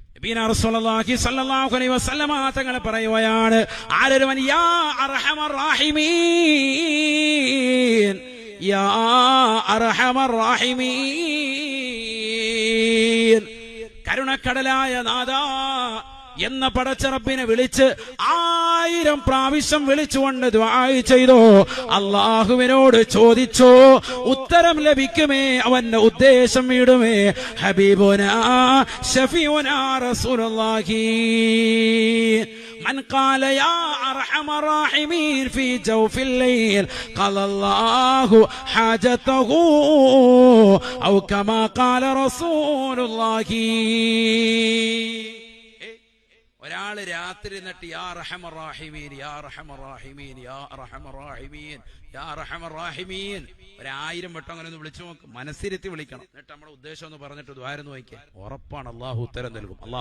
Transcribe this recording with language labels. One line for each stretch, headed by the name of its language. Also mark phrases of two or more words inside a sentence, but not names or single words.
Arabic: نبينا رسول الله صلى الله عليه وسلم
Malayalam: തങ്ങൾ പറയുകയാണ്, ആരൊരുവൻ
Arabic: يا أرحم الراحمين, يا أرحم الراحمين,
Malayalam: കരുണക്കടലായ നാഥാ എന്ന പടച്ച റബ്ബിനെ വിളിച്ച് 1000 പ്രാവശ്യം വിളിച്ചുകൊണ്ട് ദുആ ചെയ്തോ, അല്ലാഹുവിനോട് ചോദിച്ചോ, ഉത്തരം ലഭിക്കുമേ, അവന്റെ ഉദ്ദേശം വീടുമേ.
Arabic: حبيبنا شفيعنا رسول الله من قال يا أرحم الراحمين في جوف الليل قال الله حاجته أو كما قال رسول الله.
Malayalam: ഒരാള് രാത്രി എന്നിട്ട്
Arabic: يا أرحم الراحمين, يا أرحم الراحمين, يا أرحم الراحمين, يا أرحم الراحمين
Malayalam: 1000 വട്ടം അങ്ങനെ ഒന്ന് വിളിച്ചു നോക്ക്, മനസ്സിരുത്തി വിളിക്കണം. എന്നിട്ട് നമ്മുടെ ഉദ്ദേശം ഒന്ന് പറഞ്ഞിട്ട് ദ്വാരം നോക്കിയാൽ ഉറപ്പാണ് അള്ളാഹു ഉത്തരം നൽകും.